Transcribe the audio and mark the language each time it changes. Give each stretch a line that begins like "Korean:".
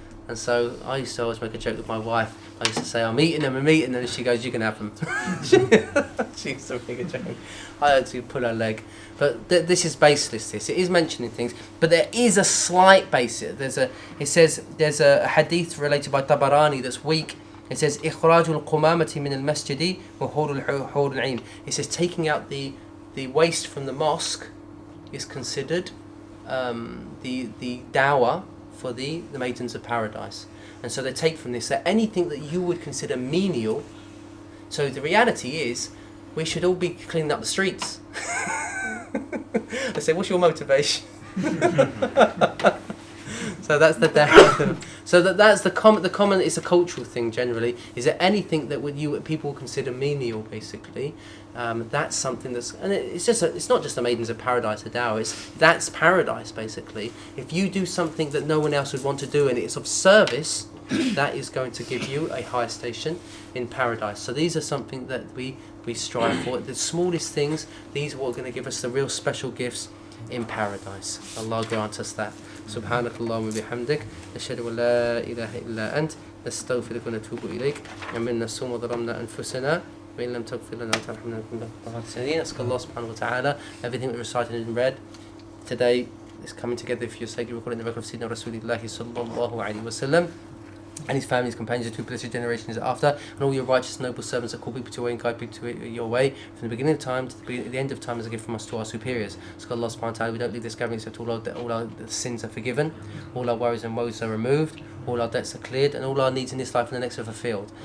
English: And so I used to always make a joke with my wife. I used to say, I'm eating them, and she goes, you can have them. She used to make a joke. I had to pull her leg. But this is baseless, it is mentioning things, but there is a slight basis. It says there's a hadith related by Tabarani that's weak. It says,
Arabic: إخراج القمامة من المسجد وحور العين.
English: It says taking out the waste from the mosque is considered the dower for the Maidens of Paradise. And so they take from this that anything that you would consider menial, so the reality is we should all be cleaning up the streets. I say, what's your motivation? So that's the down. So that's the common. It's a cultural thing generally. Is there anything that people consider menial basically? That's something it's not just the Maidens of Paradise, a dower. That's paradise basically. If you do something that no one else would want to do and it's of service, that is going to give you a higher station in paradise. So these are something that we strive for. The smallest things. These are what are going to give us the real special gifts in paradise. Allah grant us that.
Arabic: سبحانك اللهم وبحمدك نشهد أن لا إله إلا أنت نستغفرك ونتوب إليك عملنا السوء وظلمنا أنفسنا وإن لم تغفر لنا وترحمنا نكن من الخاسرين.
English: Ask Allah subhanahu wa ta'ala everything we recited and read today is coming together for your sake. You recording the record of Sayyidina Rasulullah sallallahu alaihi wasallam and his family, his companions, the two blessed generations after, and all your righteous noble servants that call people to your way and guide people to your way from the beginning of time to the end of time as a gift from us to our superiors. So God Allah subhanahu wa ta'ala, we don't leave this gathering except all our sins are forgiven, all our worries and woes are removed, all our debts are cleared, and all our needs in this life and the next are fulfilled.